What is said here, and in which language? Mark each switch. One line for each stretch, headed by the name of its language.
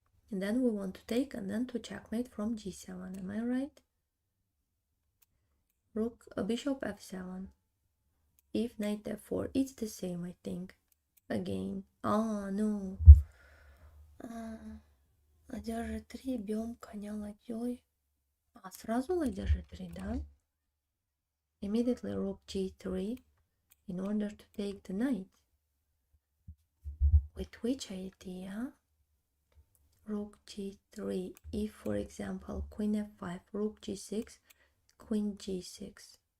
English: And then we want to take and then to checkmate from g7. Am I right? Rook, bishop f7. If knight f4, it's the same, I think. Again. Ah, no.
Russian: Ладья g3, бьем коня ладьей. А, сразу ладья g3, да?
English: Immediately rook g3 in order to take the knight. With which idea? Rook g3. If, for example, queen f5, rook g6, queen g6.